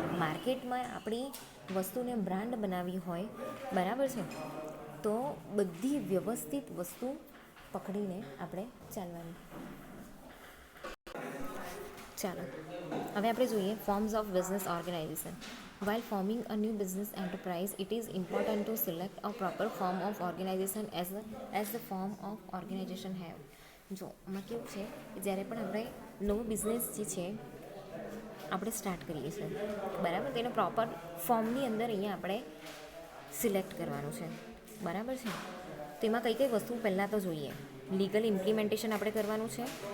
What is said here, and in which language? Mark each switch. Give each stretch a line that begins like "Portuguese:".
Gujarati: માર્કેટમાં આપણી વસ્તુને બ્રાન્ડ બનાવવી હોય, બરાબર છે, તો બધી વ્યવસ્થિત વસ્તુ પકડીને આપણે ચાલવાની. ચાલો હવે આપણે જોઈએ
English: Forms of business organization. While forming a new business enterprise, it is important to select a proper form of organization as the form of organization have.
Gujarati: જો આમાં કેવું છે કે જ્યારે પણ આપણે નવો બિઝનેસ જે છે આપણે સ્ટાર્ટ કરીએ છીએ, બરાબર, તેનો પ્રોપર ફોર્મની અંદર અહીંયા આપણે સિલેક્ટ કરવાનું છે, બરાબર છે. તેમાં કઈ કઈ વસ્તુ પહેલાં તો જોઈએ. લીગલ ઇમ્પ્લિમેન્ટેશન આપણે કરવાનું છે.